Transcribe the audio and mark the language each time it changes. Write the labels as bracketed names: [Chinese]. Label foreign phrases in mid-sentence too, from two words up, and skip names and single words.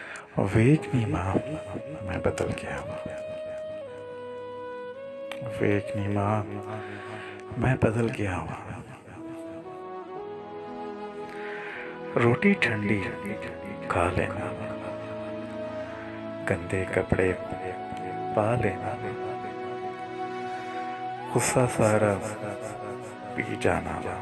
[Punjabi] ਵੇਖ ਨੀ ਮਾਂ ਮੈਂ ਬਦਲ ਗਿਆ ਵੇਖ ਨੀ ਮਾਂ [Hindi] मैं बदल गया हूँ। रोटी ठंडी खा लेना, गंदे कपड़े पा लेना, गुस्सा सारा पी जाना।